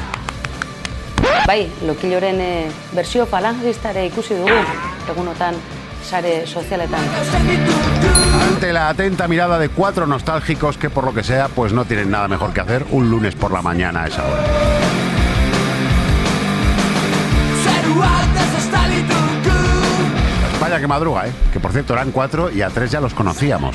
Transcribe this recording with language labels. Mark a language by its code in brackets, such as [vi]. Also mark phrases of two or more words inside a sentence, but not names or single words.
[eu] Bai, Lokiloren bersio falangistare ikusi dugu, egunotan sare sozialetan. [es] Ante la atenta mirada de 4 nostálgicos que por lo que sea pues no tienen nada mejor que hacer un lunes por la mañana a esa hora. Vaya que madruga, que por cierto eran 4 y a 3 ya los conocíamos.